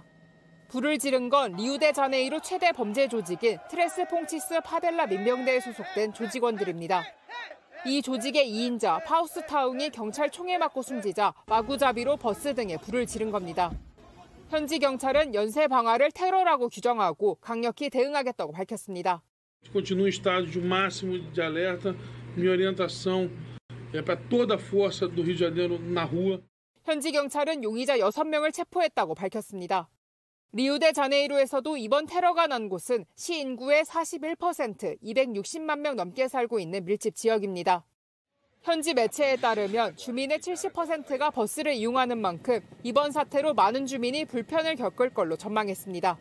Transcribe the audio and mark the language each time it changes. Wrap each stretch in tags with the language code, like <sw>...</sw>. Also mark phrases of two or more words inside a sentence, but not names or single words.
<ko>불을 지른 건 리우데자네이루 최대 범죄 조직인 트레스 퐁치스 파벨라 민병대에 소속된 조직원들입니다. 이 조직의 2인자 파우스타웅이 경찰 총에 맞고 숨지자 마구잡이로 버스 등에 불을 지른 겁니다. 현지 경찰은 연쇄 방화를 테러라고 규정하고 강력히 대응하겠다고 밝혔습니다.</ko> <pt>Continua em estado de máximo de alerta. Minha orientação é para toda a força do Rio de Janeiro na rua.</pt> <ko>현지 경찰은 용의자 6명을 체포했다고 밝혔습니다. 리우데자네이루에서도 이번 테러가 난 곳은 시 인구의 41%, 260만 명 넘게 살고 있는 밀집 지역입니다. 현지 매체에 따르면 주민의 70%가 버스를 이용하는 만큼 이번 사태로 많은 주민이 불편을 겪을 걸로 전망했습니다.</ko>